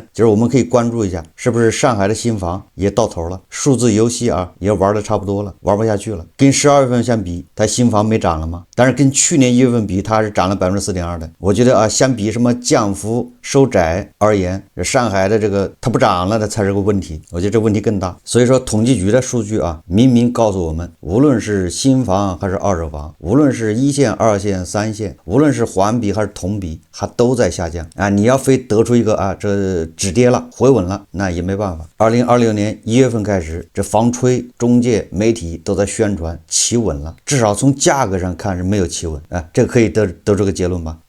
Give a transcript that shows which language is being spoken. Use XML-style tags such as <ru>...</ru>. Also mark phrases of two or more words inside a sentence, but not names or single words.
<zh>就是我們可以關注一下，是不是上海的新房也到頭了，數字遊戲也玩的差不多了，玩不下去了。跟12月份相比，它新房沒漲了嗎？但是跟去年1月份比，它是漲了 4.2% 的。我覺得相比什麼降幅收窄而言，上海的這個它不漲了，它才是個問題。我覺得這問題更大。所以說統計局的數據明明告訴我們，無論是新房還是二手房，無論是一線、二線、三線，無論是環比還是同比，它都在下降你要非得出一個這止跌了回穩了，那也沒辦法。2026年1月份開始，這房吹中介媒體都在宣傳企穩了，至少從價格上看是沒有企穩這個可以得这個結論吧？</zh>